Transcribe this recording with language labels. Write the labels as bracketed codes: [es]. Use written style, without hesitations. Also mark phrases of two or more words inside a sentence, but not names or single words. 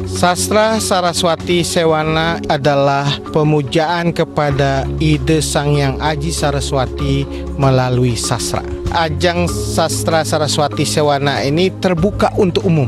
[id] Sastra Saraswati Sewana adalah pemujaan kepada ide Sang Hyang Aji Saraswati melalui sastra. Ajang Sastra Saraswati Sewana ini terbuka untuk umum.